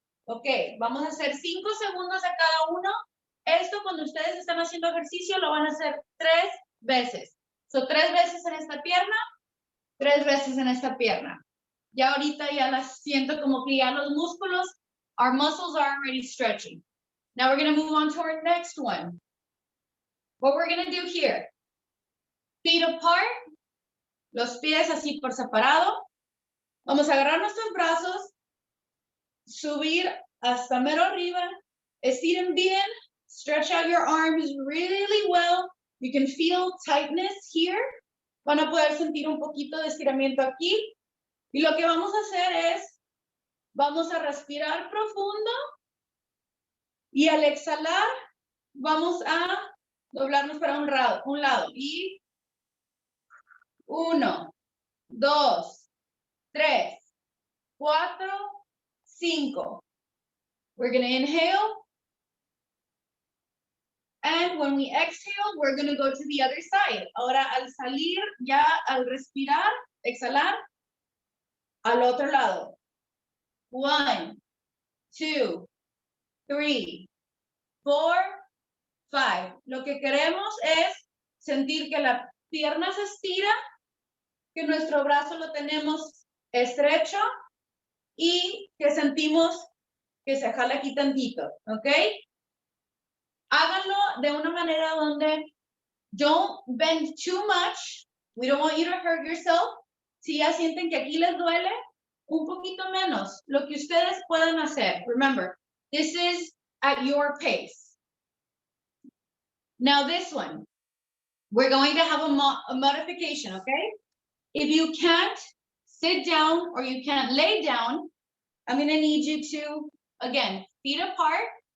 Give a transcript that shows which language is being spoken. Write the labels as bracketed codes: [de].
[es] Ok, vamos a hacer 5 segundos a cada uno. Esto cuando ustedes están haciendo ejercicio lo van a hacer 3 veces. So 3 veces en esta pierna, 3 veces en esta pierna. Ya ahorita ya las siento como que ya los músculos, [en] our muscles are already stretching. Now we're going to move on to our next one. What we're going to do here, feet apart, [es] los pies así por separado. Vamos a agarrar nuestros brazos, subir hasta mero arriba, estiren bien, [en] stretch out your arms really well. You can feel tightness here. [es] Van a poder sentir un poquito de estiramiento aquí. Y lo que vamos a hacer es, vamos a respirar profundo y al exhalar, vamos a doblarnos para un lado. Y 1, 2, 3, 4, 5. [en] We're going to inhale. And when we exhale, we're going to go to the other side. [es] Ahora, al salir, ya al respirar, exhalar, al otro lado. 1, 2, 3, 4, 5. Lo que queremos es sentir que la pierna se estira, que nuestro brazo lo tenemos estrecho y que sentimos que se jala aquí tantito, ¿ok? Háganlo de una manera donde [en] don't bend too much. We don't want you to hurt yourself. [es] Si ya sienten que aquí les duele, un poquito menos. Lo que ustedes puedan hacer. [en] Remember, this is at your pace. Now this one, we're going to have a modification, okay? If you can't sit down or you can't lay down, I'm going to need you to, again, feet apart.